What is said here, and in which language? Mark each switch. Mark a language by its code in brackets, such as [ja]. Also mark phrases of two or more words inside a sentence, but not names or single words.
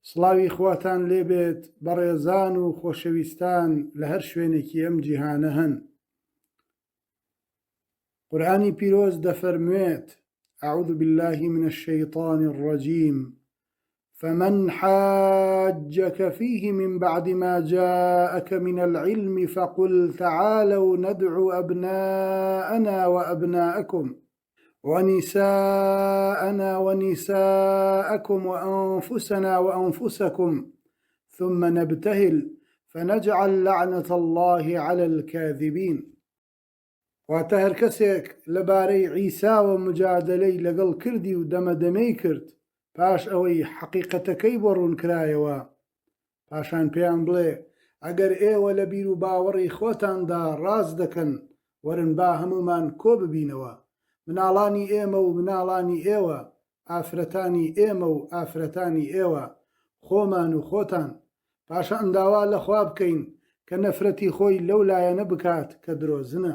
[ckb] سڵاوی خواتان لێبێت بەڕێزان و خۆشەویستان لە هەر شوێنێکی ئەم جیهانە هەن. قورئانی پیرۆز دەفەرموێت: [ar] أعوذ بالله من الشيطان الرجيم فمن حاجك فيه من بعد ما جاءك من العلم فقل تعالوا ندعو أبناءنا وأبناءكم ونساءنا ونساءكم وأنفسنا وأنفسكم ثم نبتهل فنجعل لعنة الله على الكاذبين. [ckb] واتە هەر کەسێک لەبارەی عیسا و مجادلەی لەگەڵ کردی و دەمەدەمەی کرد پاش ئەوەی حەقیقەتەکەی بۆ ڕوونکرایەوە، پاشان پێیان بڵێ ئەگەر ئێوە لە بیر و باوەڕی خۆتاندا ڕاست دەکەن، وەرن با هەمومان کۆ ببینەوە، مناڵانی ئێمە و مناڵانی ئێوە، ئافرەتانی ئێمە و ئافرەتانی ئێوە، خۆمان و خۆتان، پاشە ئەنداوا لەخوا بکەین کە نەفرەتی خۆی لەو لایەنە بکات کە درۆزنە.